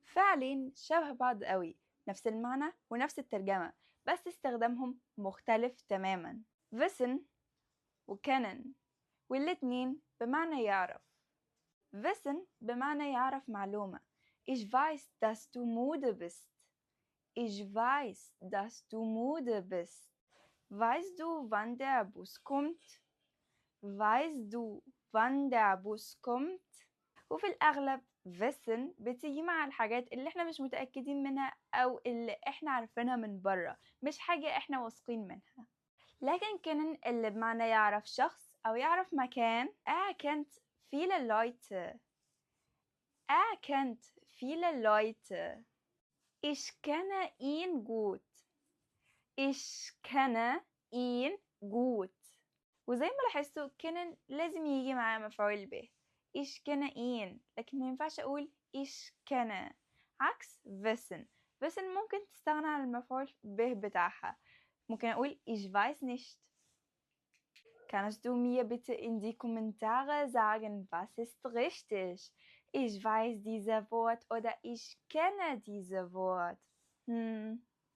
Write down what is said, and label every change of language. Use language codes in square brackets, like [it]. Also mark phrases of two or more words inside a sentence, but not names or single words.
[ar] فعلين شبه بعض قوي، نفس المعنى ونفس الترجمة، بس استخدامهم مختلف تماما. [de] wissen وkennen، [ar] والاتنين بمعنى يعرف. wissen بمعنى يعرف معلومة. [de] Ich weiß, dass du müde bist. Ich weiß, dass du müde bist. Weißt du, wann der Bus kommt? Weißt du, wann der Bus kommt? [ar] وفي الأغلب wissen بتيجي مع الحاجات اللي احنا مش متأكدين منها أو اللي احنا عارفينها من برا، مش حاجة احنا واثقين منها. لكن kennen اللي بمعنى يعرف شخص أو يعرف مكان. [de] kennt viele Leute. kennt viele Leute. Ich kenne ihn gut. Ich kenne ihn gut. [ar] وزي ما لاحظتوا kennen لازم يجي معاه مفعول به. [de] Ich kenne ihn، [ar] لكن ما ينفعش أقول [de] ich kenne. [ar] عكس wissen. wissen ممكن تستغنى عن المفعول به بتاعها. ممكن أقول [de] ich weiß nicht. Kannst du mir bitte in die Kommentare sagen, was ist richtig? Ich weiß dieses Wort oder ich kenne dieses Wort.